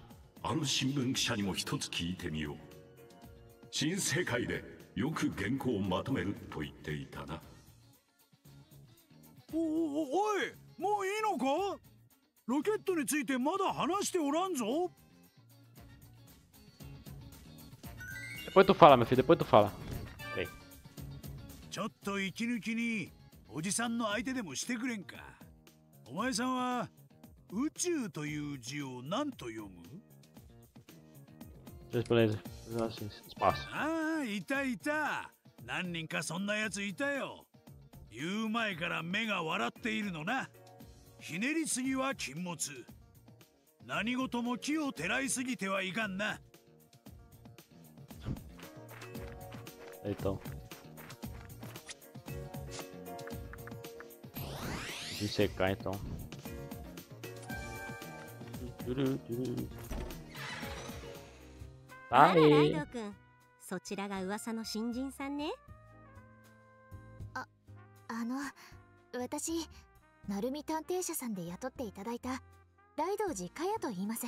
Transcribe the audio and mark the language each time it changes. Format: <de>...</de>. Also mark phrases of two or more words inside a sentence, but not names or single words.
<ja>あの新聞記者にも一つ聞いてみよう。新世界でよく原稿をまとめると言っていたな。おい、もういいのか？ロケットについてまだ話しておらんぞ。</ja> <pt>Depois tu fala, meu filho, depois tu fala. Peraí.</pt> <ja>ちょっと息抜きにおじさんの相手でもしてくれんか。お前さんは宇宙という字を何と読む？</ja> <pt>Beleza, espaço.</pt> <ja>ああ、いたいた。何人かそんなやついたよ。言う前から目が笑っているのな。ひねりすぎは禁物。何事も木をてらいすぎてはいかんな。</ja> <pt>Então. De secar então.</pt> <ja>あらライド君、そちらが噂の新人さんね。私、鳴海探偵社さんで雇っていただいたライドウジカヤと言います。</ja>